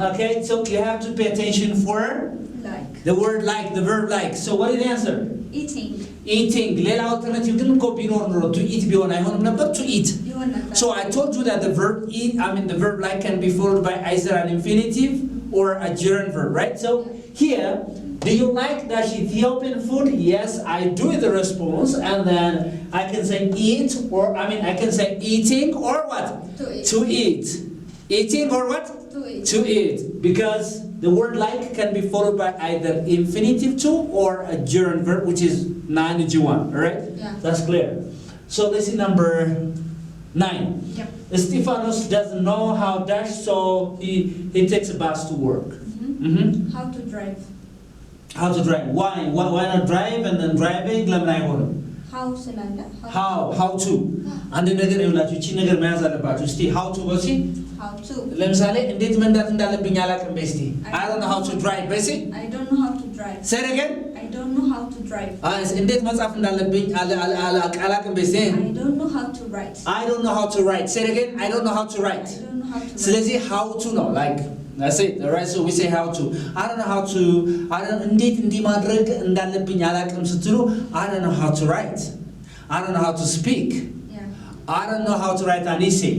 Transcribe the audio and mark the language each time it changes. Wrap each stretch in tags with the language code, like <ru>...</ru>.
<en>Okay, so you have to pay attention for Like. the word like, the verb like. So what is the answer? Eating. Eating.</en> <am>ሌላ alternative ግን እኮ ቢኖር ኖሮ</am> <en>to eat</en> <am>ቢሆን አይሆንም ነበር?</am> <en>To eat.</en> <am>ይሆን ነበር።</am> <en>So I told you that the verb eat, the verb like can be followed by either an infinitive or a gerund verb, right? So here, do you like that Ethiopian food? Yes, I do is the response, and then I can say eat, or I can say eating, or what? To eat. To eat. Eating or what? To eat. To eat. Because the word like can be followed by either infinitive to or a gerund verb, which is non-G1, all right? Yeah. That's clear. So let's see number 9. Yep. Stephanos doesn't know how dash, so he takes a bus to work. How to drive. How to drive? Why not drive and then driving?</en> <am>ለምን አይሆንም?</am> <en>How</en> <am>ስላለ</am> <en>how to</en> <am>አንድ ነገር ይውላችሁ እቺ ነገር መያዝ አለባችሁ። እስቲ how to በሲ</am> <en>how to</en> <am>ለምሳሌ እንዴት መንዳት እንዳለብኝ አላውቅም። በስቲ</am> <en>I don't know how to drive</en> <am>በሲ</am> <en>I don't know how to drive. Say it again. I don't know how to drive.</en> <am>እንዴት መጻፍ እንዳለብኝ አላውቅም። በስቲ</am> <en>I don't know how to write. I don't know how to write. Say it again. I don't know how to write. I don't know how to write.</en> <am>ስለዚህ</am> <en>how to ነው like that's it. All right, so we say how to. I don't know how to</en> <am>እንዴት እንዲህ ማድረግ እንዳለብኝ አላውቅም ስትሉ</am> <en>I don't know how to write. I don't know how to speak. Yeah. I don't know how to write an essay.</en>